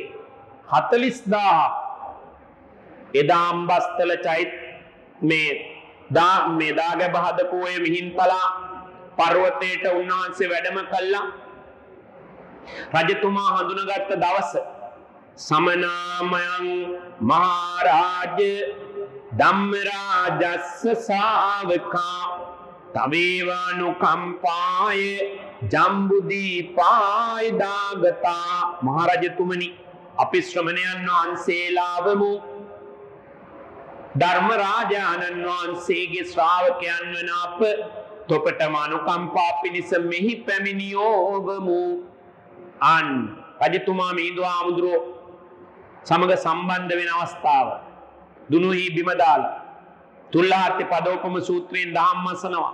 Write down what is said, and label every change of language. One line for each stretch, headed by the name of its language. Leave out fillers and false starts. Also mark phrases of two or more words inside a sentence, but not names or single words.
Sinhala: 40000. එදා අම්බස්තල චෛත් මේ දාගැබ හදපු ඔය මිහින්තලා පර්වතයට උන්වහන්සේ වැඩම කළා. රජතුමා හඳුනගත්ත දවස
Pali: समनामयं महाराज धम्मराजस्ස ශාවකා තවේවානුකම්පාය ජම්බුදීපාය දාගතා.
Sinhala: මහරජතුමනි, අපි ශ්‍රමණයන් වහන්සේලාවමු ධර්මරාජාණන් වහන්සේගේ ශ්‍රාවකයන් වන අප තොපටම අනුකම්පා පිණිස මෙහි පැමිණියෝවමු. අන් රජතුමා මිහිඳු හාමුදුරුවෝ සමග සම්බන්ධ වෙන අවස්ථාව දුනුහි බිම දාලා තුල්ලාහත්ති පදෝපම සූත්‍රයෙන් දහම් අසනවා.